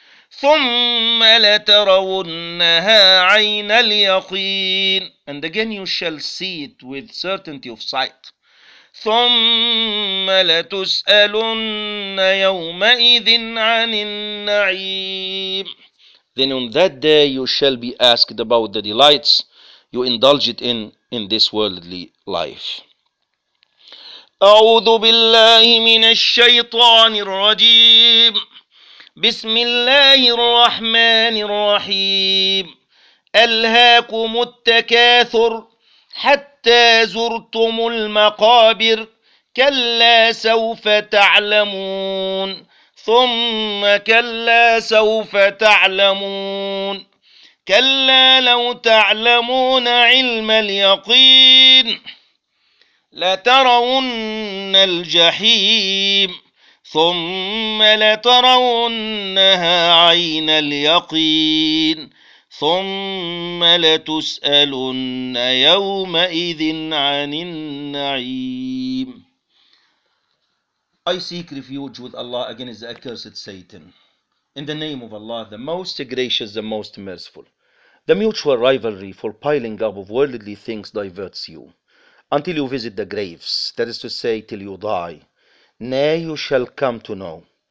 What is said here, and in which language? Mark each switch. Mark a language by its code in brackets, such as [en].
[ar] ثم لترونها عين اليقين. [en] And again, you shall see it with certainty of sight. [ar] ثم لتسألن يومئذ عن النعيم. [en] Then on that day you shall be asked about the delights you indulged in this worldly life. [ar] أعوذ بالله من الشيطان الرجيم. بسم الله الرحمن الرحيم. ألهاكم التكاثر حتى زرتم المقابر. كلا سوف تعلمون. ثم كلا سوف تعلمون. كلا لو تعلمون علم اليقين. لترون الجحيم. ثم لترونها عين اليقين. ثم لتسألن يومئذ عن النعيم. [en] I seek refuge with Allah against the accursed Satan. In the name of Allah, the most gracious, the most merciful. The mutual rivalry for piling up of worldly things diverts you. Until you visit the graves, that is to say, till you die. Nay, you shall come to know.